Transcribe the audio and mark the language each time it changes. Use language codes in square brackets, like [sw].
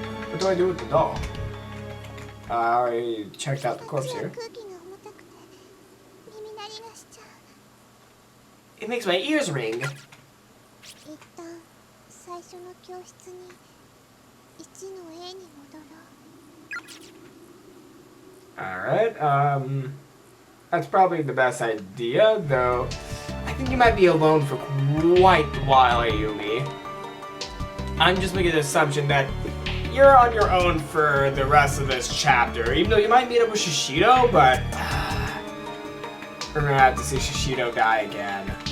[en] What do I do with the doll? I checked out the corpse here. [ja] 空気が重たくて耳鳴りがしちゃう。 [en] It makes my ears ring. [ja] 一旦最初の教室に1の A に戻ろう。 [en] Alright, that's probably the best idea, though I think you might be alone for quite a while, Ayumi. I'm just making the assumption that you're on your own for the rest of this chapter, even though you might meet up with Shishido, but we're gonna have to see Shishido die again.